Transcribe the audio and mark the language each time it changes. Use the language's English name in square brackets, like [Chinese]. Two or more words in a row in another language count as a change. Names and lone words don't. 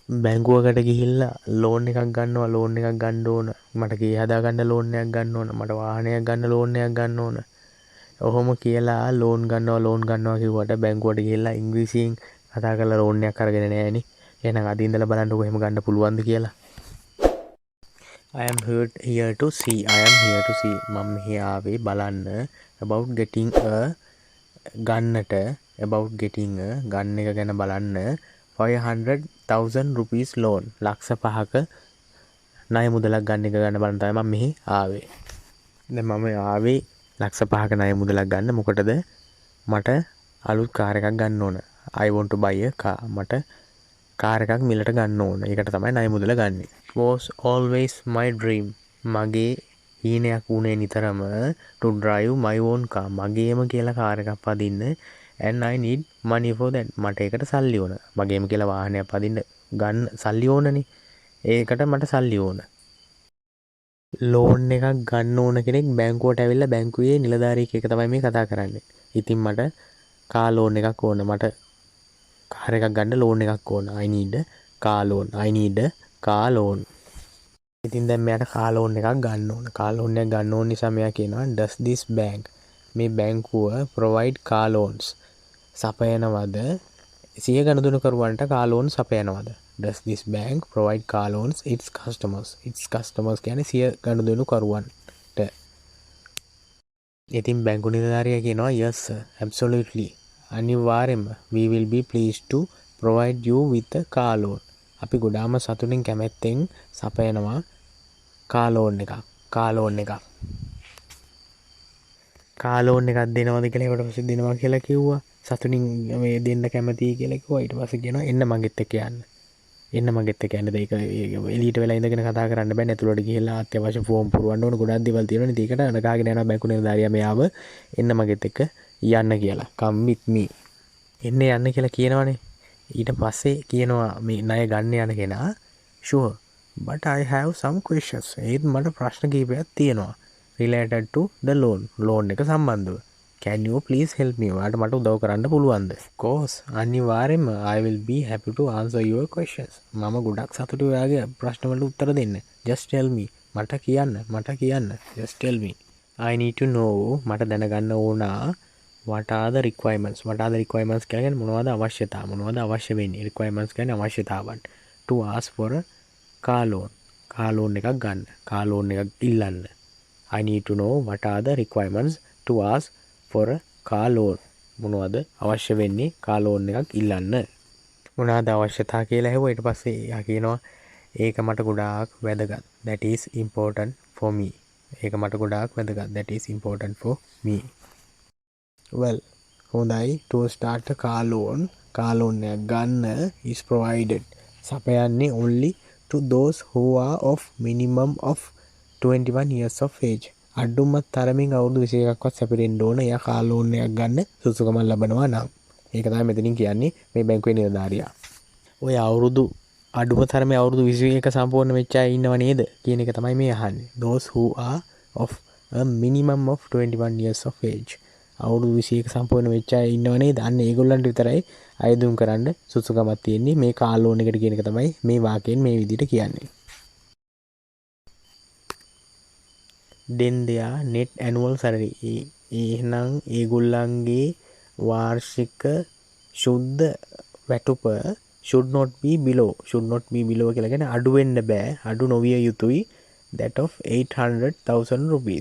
[Sinhala] බැංකුවකට ගිහිල්ලා ලෝන් එකක් ගන්නවා ලෝන් එකක් ගන්න ඕන මට ගේ හදා ගන්න ලෝන් එකක් ගන්න ඕන මට වාහනයක් ගන්න ලෝන් එකක් ගන්න ඕන ඔහොම කියලා ලෝන් ගන්නවා කිව්වට බැංකුවට ගිහිල්ලා ඉංග්‍රීසියෙන් කතා කරලා ලෝන් එකක් අරගෙන නෑනේ එහෙනම් අද ඉඳලා බලන්නකෝ එහෙම ගන්න පුළුවන්ද කියලා [English] I am here to see [Sinhala] මම මෙහි ආවේ බලන්න [English] about getting a [Sinhala] ගන්න එක ගැන බලන්න [English] 500,000 rupees loan [Sinhala] ලක්ෂ 5ක ණය මුදලක් ගන්න එක ගන්න බලන්න තමයි මම මෙහි ආවේ. දැන් මම ආවේ ලක්ෂ 5ක ණය මුදලක් ගන්න මොකටද? මට අලුත් කාර් එකක් ගන්න ඕන. [English] I want to buy a car. [Sinhala] මට කාර් එකක් මිලට ගන්න ඕන. ඒකට තමයි ණය මුදල ගන්නෙ. [English] Was always my dream. [Sinhala] මගේ හීනයක් වුණේ නිතරම [English] to drive my own car. [Sinhala] මගේම කියලා කාර් එකක් පදින්න [English] and I need money for that. [Sinhala] මට ඒකට සල්ලි ඕන. මගේම කියලා වාහනයක් පදින්න ගන්න සල්ලි ඕනනේ. ඒකට මට සල්ලි ඕන. ලෝන් එකක් ගන්න ඕන කෙනෙක් බැංකුවට ඇවිල්ලා බැංකුවේ නිලධාරියෙක් එක තමයි මේ කතා කරන්නේ. ඉතින් මට කාර් ලෝන් එකක් ඕන. මට කාර් එකක් ගන්න ලෝන් එකක් ඕන. [English] I need car loan. I need car loan. [Sinhala] ඉතින් දැන් මෙයාට කාර් ලෝන් එකක් ගන්න ඕන. කාර් ලෝන් එකක් ගන්න ඕන නිසා මෙයා කියනවා [English] does this bank [Sinhala] මේ බැංකුව [English] provide car loans [Sinhala] සපයනවද? සිය ගනුදෙනු කරුවන්ට කාර් ලෝන් සපයනවද? [English] does this bank provide car loans its customers? its customers [Sinhala] කියන්නේ සිය ගනුදෙනු කරුවන්ට. ඉතින් බැංකු නිලධාරියා කියනවා [English] yes sir absolutely අනිවාර්යෙන්ම we will be pleased to provide you with a car loan. [Sinhala] අපි ගොඩාම සතුටින් කැමැත්තෙන් සපයනවා කාර් ලෝන් එකක්. කාර් ලෝන් එකක් දෙනවද කියලා ඒකට පස්සේ දෙනවා කියලා කිව්වා. සතුටින් මේ දෙන්න කැමතියි කියලා කිව්වා. ඊට පස්සේ කියනවා එන්න මගෙත් එක්ක යන්න. ඒක එලීට වෙලා ඉඳගෙන කතා කරන්න බෑ. ඇතුළට ගිහිල්ලා අත්‍යවශ්‍ය ෆෝම් පුරවන්න ඕන ගොඩක් දේවල් තියෙනවා. ඉතින් ඒකට අනගාගෙන යනවා බැංකු නිලධාරියා මෙයාව එන්න මගෙත් එක්ක යන්න කියලා. [English] come with me. [Sinhala] යන්න කියලා කියනවනේ. ඊට පස්සේ කියනවා මේ ණය ගන්න යන කෙනා [English] sure but I have some questions. [Sinhala] ඒත් මට ප්‍රශ්න කිහිපයක් තියෙනවා. [English] related to the loan [Sinhala] එක සම්බන්ධව. [English] Can you please help me? [Sinhala] ඔයාලට මට උදව් කරන්න පුළුවන්ද? [English] Of course. අනිවාර්යෙන්ම I will be happy to answer your questions. [Sinhala] මම ගොඩක් සතුටුයි ඔයාගේ ප්‍රශ්න වලට උත්තර දෙන්න. [English] Just tell me. [Sinhala] මට කියන්න. [English] Just tell me. I need to know. [Sinhala] මට දැනගන්න ඕන [English] what are the requirements? [Sinhala] කියන්නේ මොනවද අවශ්‍යතා? මොනවද අවශ්‍ය වෙන්නේ? requirements කියන්නේ අවශ්‍යතාවන්. [English] To ask for a car loan. car loan [Sinhala] එකක් ගන්න. [English] car loan [Sinhala] එකක් ඉල්ලන්න. [English] I need to know what are the requirements to ask for a car loan. [Sinhala] මොනවද අවශ්‍ය වෙන්නේ [English] car loan [Sinhala] එකක් ඉල්ලන්න. මොනවද අවශ්‍යතා කියලා හෙව්වා. ඊට පස්සේ යා කියනවා ඒක මට ගොඩාක් වැදගත්. [English] That is important for me. That is important for me. Well, හොඳයි to start a car loan. car loan [Sinhala] එක ගන්න [English] is provided. සපයන්නේ only to those who are of minimum of 21 years of age. [Sinhala] අඩුම තරමින් අවුරුදු 21ක්වත් සැපිරෙන්න ඕන. එයා කාර් ලෝන් එකක් ගන්න සුසුකමක් ලබනවා නම්. ඒක තමයි මෙතනින් කියන්නේ මේ බැංකුවේ නිලධාරියා. ඔය අඩුම තරමේ අවුරුදු 21 සම්පූර්ණ වෙච්ච අය ඉන්නව නේද කියන එක තමයි මේ අහන්නේ. [English] Those who are of a minimum of 21 years of age. [Sinhala] අවුරුදු 21 සම්පූර්ණ වෙච්ච අය ඉන්නව නේද? අන්න ඒගොල්ලන්ට විතරයි අයදුම් කරන්න සුසුකමක් තියෙන්නේ. මේ කාර් ලෝන් එකට කියන එක තමයි මේ වාක්‍යයෙන් මේ විදිහට කියන්නේ. [English] then their net annual salary [Sinhala] එහෙනම් ඒගොල්ලන්ගේ වාර්ෂික සුද්ධ වැටුප [English] should not be below [Sinhala] කියලා කියන්නේ අඩු වෙන්න බෑ අඩු නොවිය යුතුයි [English] that of 800,000 rupees.